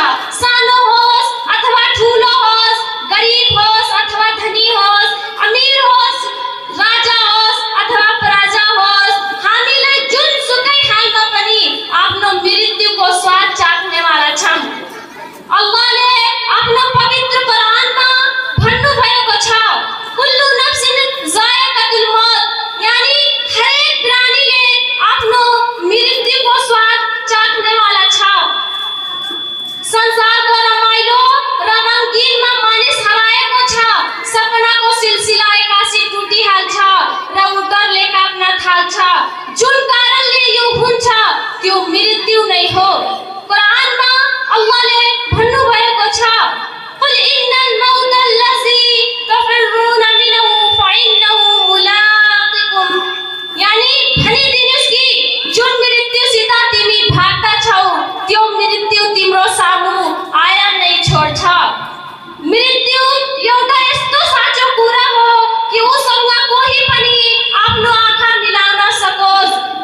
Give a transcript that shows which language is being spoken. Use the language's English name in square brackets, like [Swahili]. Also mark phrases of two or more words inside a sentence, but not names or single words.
[Nepali] सानो होस् अथवा ठुलो होस्, गरिब होस् अथवा धनी होस्, अमीर होस्, राजा होस् अथवा प्रजा होस्, हामीलाई जुनसुकै हालमा पनि आफ्नो मृत्युको स्वाद चाख्नेवाला छौँ। अल्लाहले आफ्नो पवित्र कुरानमा भन्नुभएको छ, [Arabic] كل نفس ذائقة الموت, [Nepali] यानी हरेक प्राणीले आफ्नो मृत्युको स्वाद चाख्नेवाला छ। संसारको रमाइलो र रंगीनमा मानिस हराएको छ। सपनाको सिलसिला एक्कासी टुटिहाल्छ र उ डरले काप्न थाल्छ। जुन कारणले यो हुन्छ त्यो मृत्यु नै हो। कुरानमा अल्लाहले भन्नुभएको छ, [Arabic] قل إن الموت الذي تفرون منه فإنه ملاقيكم, [Nepali] यानी भनिदिनुस् कि जुन मृत्युसित तिमी भाग्दा छौ त्यो मृत्यु तिम्रो सामु आएर नै छोड्छ। मृत्यु एउटा यस्तो साँचो कुरा हो कि उसँग कोही पनि आफ्नो आँखा मिलाउन सकोस्।